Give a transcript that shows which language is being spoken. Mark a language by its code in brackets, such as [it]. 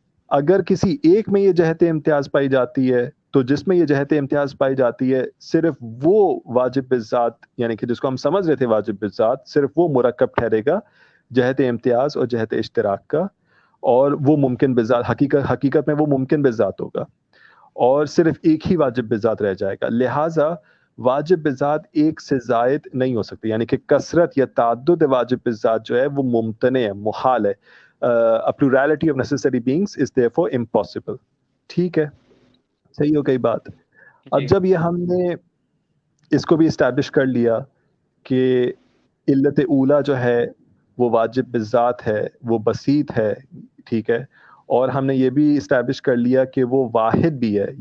[ur] اگر کسی ایک میں یہ جہت امتیاز پائی جاتی ہے تو جس میں یہ جہت امتیاز پائی جاتی ہے صرف وہ واجب بالذات، یعنی کہ جس کو ہم سمجھ رہے تھے واجب بالذات، صرف وہ مرکب ٹھہرے گا جہت امتیاز اور جہت اشتراک کا، اور وہ ممکن بالذات حقیقت میں وہ ممکن بالذات ہوگا، اور صرف ایک ہی واجب بالذات رہ جائے گا. لہٰذا واجب بالذات ایک سے زائد نہیں ہو سکتی، یعنی کہ کثرت یا تعدد واجب بالذات جو ہے وہ ممتنع ہے، محال ہے. [en] A plurality of necessary beings is therefore impossible. [ur] ٹھیک ہے، صحیح ہو گئی بات. اب جب یہ ہم نے اس کو بھی اسٹیبلش کر لیا کہ علت اولا جو ہے وہ واجب بالذات ہے، وہ بسیط ہے، ٹھیک ہے، اور ہم نے یہ بھی اسٹیبلش کر لیا کہ وہ واحد بھی ہے.